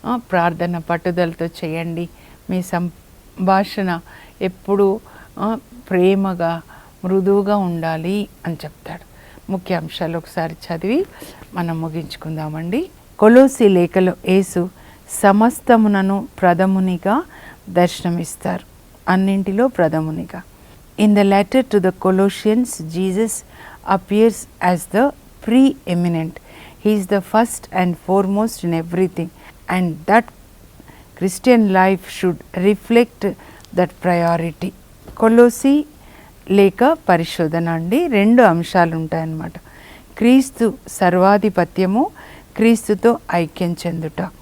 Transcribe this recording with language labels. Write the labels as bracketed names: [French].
[Telugu] ప్రార్థన పట్టుదలతో చేయండి. మీ సంభాషణ ఎప్పుడూ ప్రేమగా, మృదువుగా ఉండాలి అని చెప్తాడు. ముఖ్య అంశాలు ఒకసారి చదివి మనం ముగించుకుందామండి. కొలోసి లేఖలో యేసు సమస్తమునను ప్రథమునిగా దర్శనమిస్తారు, అన్నింటిలో ప్రథమునిగా. [English] In the letter to the Colossians, Jesus appears as the preeminent. He is the first and foremost in everything, and that Christian life should reflect that priority. [Telugu] కొలోసి లేక పరిశోధన అండి 2 అంశాలు ఉంటాయన్నమాట. క్రీస్తు సర్వాధిపత్యము, క్రీస్తుతో ఐక్యం చెందుట.